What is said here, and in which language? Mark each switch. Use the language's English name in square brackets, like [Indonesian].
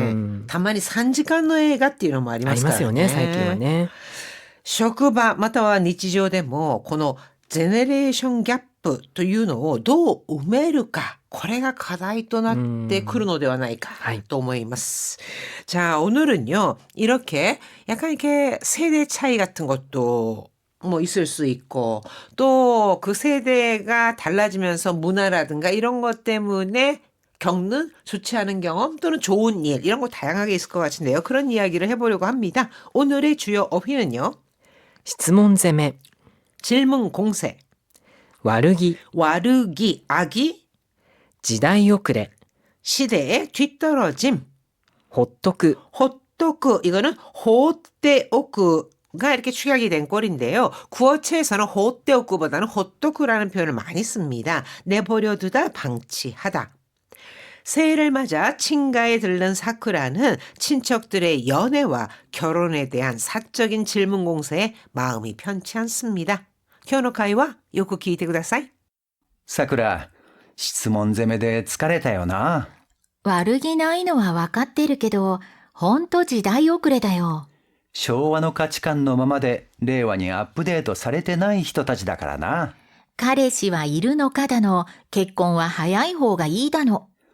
[Japanese] うん、たまに3時間の映画っていうのもありあますからね。りますよね、最近はね。職場または日常でもこのジェネレーションギャップというのをどう埋めるか、これが課題となってくるのではないかはいと思います. [Korean] 자, 오늘은요. 이렇게 약간 이렇게 세대 차이 같은 것도 뭐 있을 수 있고 또 그 세대가 달라지면서 문화라든가 이런 것 때문에 겪는 좋지 않은 경험 또는 좋은 일 이런 거 다양하게 있을 것 같은데요. 그런 이야기를 해보려고 합니다. 오늘의 주요 어휘는요. [Japanese] 質問攻め、 [Korean] 질문 공세, [Japanese] 悪気、 [Korean] 와르기, 악이, [Japanese] 時代遅れ、 [Korean] 시대의 뒤떨어짐, [Japanese] ほっとく、 [Korean] 호토크 이거는 호떼오크가 이렇게 축약이 된 꼴인데요. 구어체에서는 호떼오크보다는 호토크라는 표현을 많이 씁니다. 내버려두다, 방치하다. 새해를 맞아 친가에 들른 사쿠라는 친척들의 연애와 결혼에 대한 사적인 질문 공세에 마음이 편치 않습니다. [Japanese] 교노카이와 요코 키이테 쿠다사이. さくら、質問攻めで疲れたよな。悪気ないのはわかってるけど、ほんと時代遅れだよ。昭和の価値観のままで令和にアップデートされてない人たちだからな。彼氏はいるのかだの、結婚は早い方がいいだの。